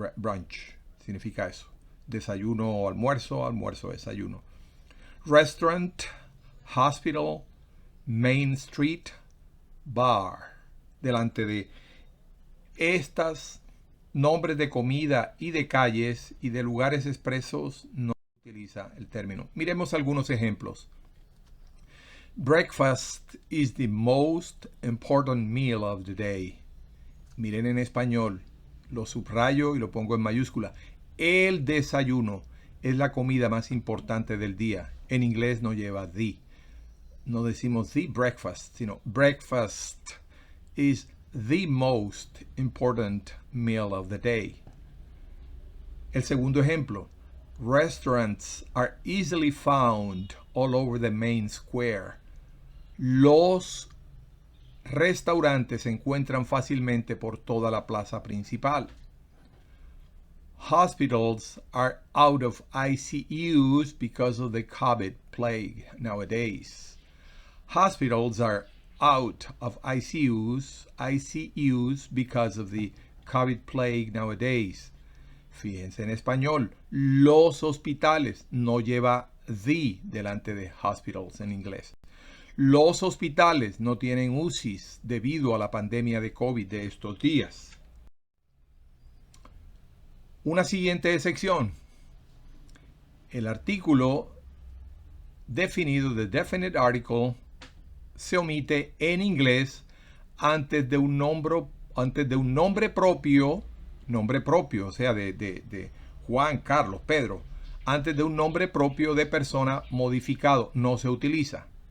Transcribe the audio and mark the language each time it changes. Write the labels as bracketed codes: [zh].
[es] Brunch significa eso: desayuno o almuerzo, almuerzo, desayuno. Restaurant, hospital, Main Street, bar. Delante de estas nombres de comida y de calles y de lugares expresos no se utiliza el término. Miremos algunos ejemplos. [en] Breakfast is the most important meal of the day. [es] Miren en español, lo subrayo y lo pongo en mayúscula. El desayuno es la comida más importante del día. En inglés no lleva the. No decimos the breakfast, sino [en] breakfast is the most important meal of the day. [es] El segundo ejemplo. [en] Restaurants are easily found all over the main square. [es] Los restaurantes se encuentran fácilmente por toda la plaza principal. [en] Hospitals are out of ICUs because of the COVID plague nowadays. Hospitals are out of ICUs because of the COVID plague nowadays. [es] Fíjense en español, los hospitales no lleva the delante de hospitals en inglés. Los hospitales no tienen UCIs debido a la pandemia de COVID de estos días. Una siguiente sección. El artículo definido, the definite article, se omite en inglés antes de un nombre propio, o sea, de Juan, Carlos, Pedro, antes de un nombre propio de persona modificado, no se utiliza.